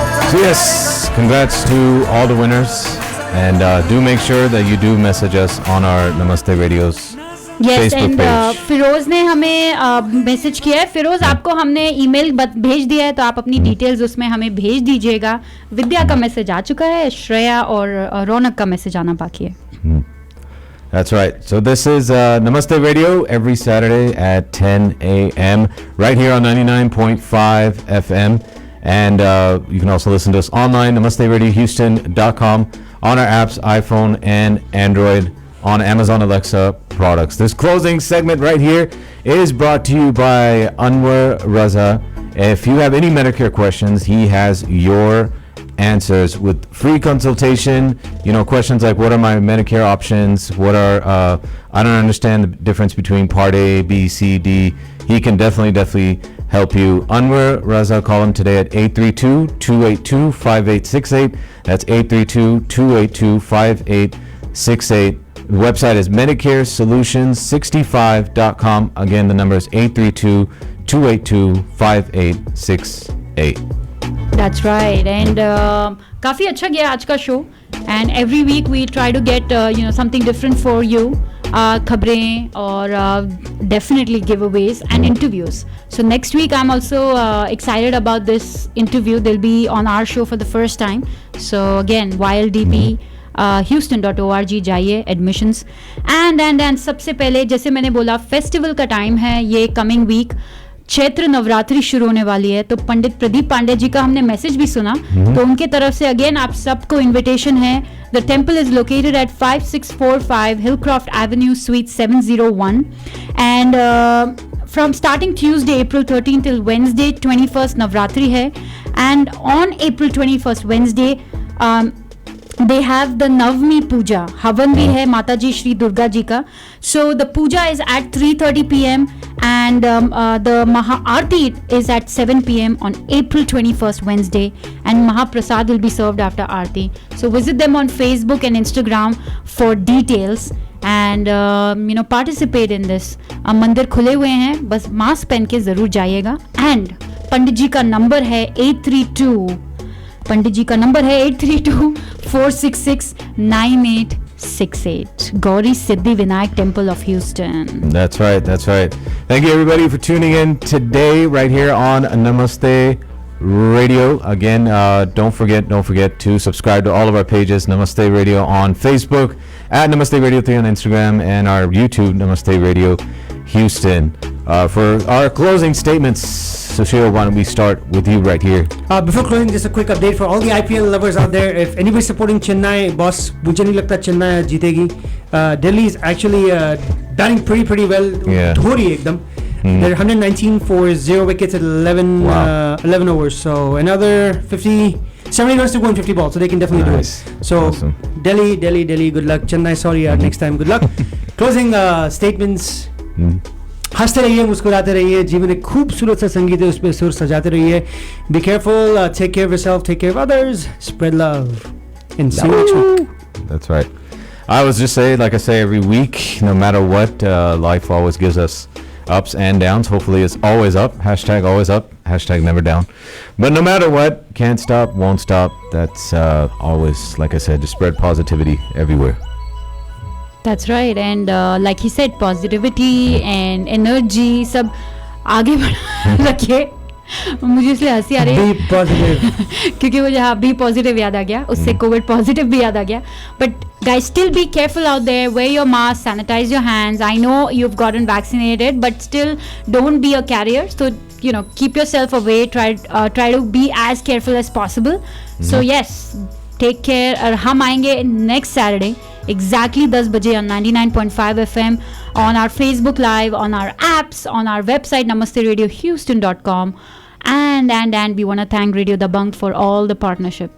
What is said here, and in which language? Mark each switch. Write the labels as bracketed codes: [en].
[en] So yes, congrats to all the winners, and do make sure that you do message us on our Namaste Radio's Yes, Facebook page. [hi] Firoz ने हमें message किया है. फिरोज, आपको हमने email भेज दिया है, तो आप अपनी डिटेल्स उसमें हमें भेज दीजिएगा. विद्या का मैसेज आ चुका है, श्रेया और रौनक का मैसेज आना बाकी है. [en] That's right. So this is Namaste Radio every Saturday at 10 a.m. right here on 99.5 FM. And you can also listen to us online, namasteradiohouston.com, on our apps, iPhone and Android, on Amazon Alexa products. This closing segment right here is brought to you by Anwar Raza. If you have any Medicare questions, he has your answers with free consultation. You know, questions like, what are my Medicare options? What are I don't understand the difference between Part A, B, C, D. He can definitely help you. Anwar Raza, call him today at 832-282-5868. That's 832-282-5868. The website is MedicareSolutions65.com. Again, the number is 832-282-5868. That's right. [hi] And काफ़ी अच्छा गया आज का show. [en] And every week we try to get something different for you. [hi] खबरें और [en] definitely giveaways and interviews. So next week I'm also excited about this interview. They'll be on our show for the first time. So again, YLDP houston.org जाइए, admissions. [hi] And सबसे पहले, जैसे मैंने बोला, festival का time है ये [en] Coming week. [hi] चैत्र नवरात्रि शुरू होने वाली है, तो पंडित प्रदीप पांडे जी का हमने मैसेज भी सुना, तो उनके तरफ से अगेन आप सबको इनविटेशन है. [en] the temple is located at 5645 Hillcroft avenue suite 701 and from starting Tuesday April 13 till Wednesday 21st [hi] Navratri है. [en] And on April 21st Wednesday they have the Navami Puja. [hi] हवन भी है माता जी श्री दुर्गा जी का. [en] So the puja is at 3:30 p.m. and the Maha Aarti is at 7 p.m. on April 21st Wednesday, and Mahaprasad will be served after Aarti. So visit them on Facebook and Instagram for details and participate in this. [hi] मंदिर खुले हुए हैं, बस mask पहन के जरूर जाइएगा. And पंडित जी का नंबर है 832-466-9868. [en] Gauri Siddhi Vinayak Temple of Houston. That's right. Thank you everybody for tuning in today right here on Namaste Radio. Again, don't forget to subscribe to all of our pages. Namaste Radio on Facebook, at Namaste Radio 3 on Instagram, and our YouTube, Namaste Radio Houston. For our closing statements, Sushil, why don't we start with you right here? Before closing, just a quick update for all the IPL lovers out there. If anybody's supporting Chennai, boss, [hi] मुझे नहीं लगता Chennai जीतेगी. [en] Delhi is actually batting pretty well. [hi] धो रही है एकदम. [en] They're 119 for 0 wickets at 11 overs. So another 70 runs to go in 50 balls, so they can definitely do it. So awesome. Delhi, good luck. Chennai, sorry, next time, good luck. Closing statements. [hi] हंसते रहिए, मुस्कुराते रहिए, जीवन एक खूबसूरत सा संगीत है, उस पे सुर सजाते रहिए. [en] Be careful, take care of yourself, take care of others, spread love, and see you next week. That's right. I was just saying, like I say every week, no matter what, life always gives us ups and downs. Hopefully it's always up. Hashtag always up. Hashtag never down. But no matter what, can't stop, won't stop. That's always, like I said, just spread positivity everywhere. That's right. And like he said, positivity and energy [hi] सब आगे बढ़ा रखिए. मुझे इसलिए हंसी आ रही है [en] Be positive. [hi] क्योंकि मुझे [en] be positive [hi] याद आ गया, उससे COVID positive भी याद आ गया. [en] But guys, still be careful out there. Wear your mask, sanitize your hands. I know you've gotten vaccinated, but still don't be a carrier. So keep yourself away. Try to be as careful as possible. So yes, take care. [hi] और हम आएंगे [en] next Saturday exactly [hi] 10 बजे [en] on 99.5 FM, on our Facebook Live, on our apps, on our website namasteradiohouston.com, and we want to thank Radio Dabang for all the partnership.